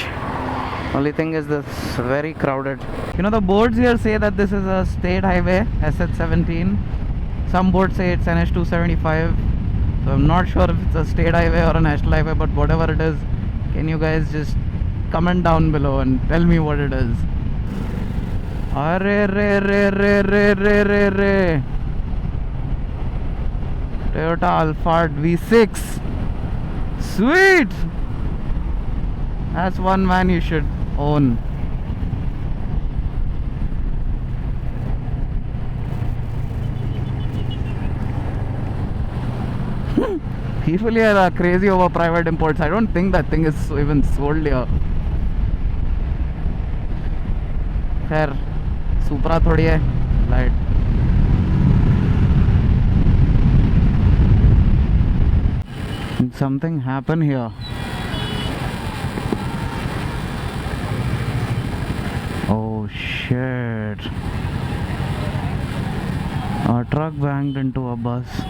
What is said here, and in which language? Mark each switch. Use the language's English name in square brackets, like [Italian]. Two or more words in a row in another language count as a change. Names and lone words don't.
[English] Only thing is this very crowded. You know, the boards here say that this is a state highway, SH17. Some boards say it's NH 275. So I'm not sure if it's a state highway or a national highway, but whatever it is, can you guys just comment down below and tell me what it is? Arre re re re re re re re. Toyota Alphard V6. Sweet! That's one man you should own. People here are crazy over private imports. I don't think that thing is even sold here. [Hindi] खैर Supra थोड़ी है लाइट. [English] Something happened here. Oh shit. A truck banged into a bus.